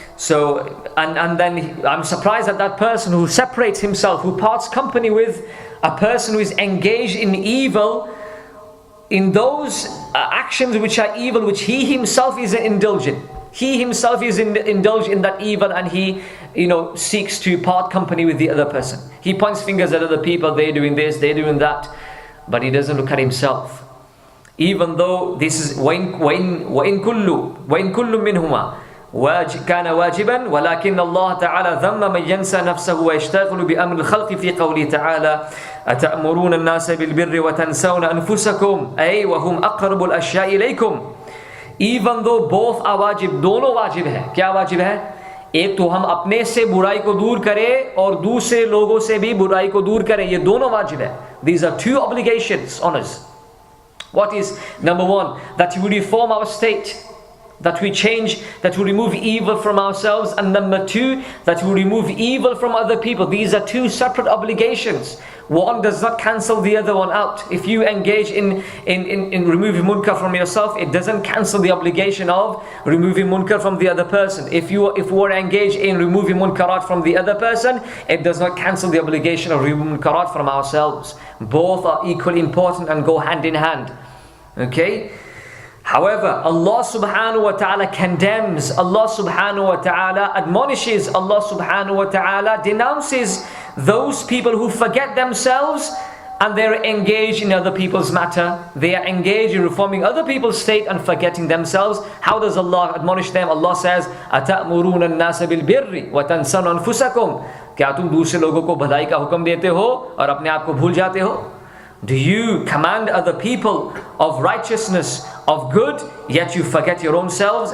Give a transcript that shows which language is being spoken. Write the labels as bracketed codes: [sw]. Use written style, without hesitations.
[en] So, and then I'm surprised at that person who separates himself, who parts company with a person who is engaged in evil, in those actions which are evil, which he himself is indulgent. He himself is indulged in that evil, and he, seeks to part company with the other person. He points fingers at other people, they're doing this, they're doing that, but he doesn't look at himself. Even though this is [ar] وَإِن كُلُّ مِنْهُمَا كان واجبا ولكن الله تعالى ذم من ينسى نفسه ويشتغل بأمر الخلق في قوله تعالى أتأمرون الناس بالبر وتنسون أنفسكم أي وهم أقرب الأشياء إليكم. [en] Even though both are wajib, [hi] दोनों वाजिब है. क्या वाजिब है? एक तो हम अपने से बुराई को दूर करें और दूसरे लोगों से भी बुराई को दूर करें. ये दोनों वाजिब है. [en] These are two obligations on us. What is number one? That we reform our state, that we change, that we remove evil from ourselves, and number two, that we remove evil from other people. These are two separate obligations. One does not cancel the other one out. If you engage in removing munkar from yourself, it doesn't cancel the obligation of removing munkar from the other person. If we are engaged in removing munkarat from the other person, it does not cancel the obligation of removing munkarat from ourselves. Both are equally important and go hand in hand. Okay? However, Allah subhanahu wa ta'ala condemns, Allah subhanahu wa ta'ala admonishes, Allah subhanahu wa ta'ala denounces those people who forget themselves and they're engaged in other people's matter. They are engaged in reforming other people's state and forgetting themselves. How does Allah admonish them? Allah says, [ar] أَتَأْمُرُونَ النَّاسَ بِالْبِرِّ وَتَنْسَوْنَ أَنفُسَكُمْ. [hi] क्या तुम दूसरे लोगों को भलाई का हुक्म देते हो और अपने आप को भूल जाते हो? [en] Do you command other people of righteousness, of good, yet you forget your own selves?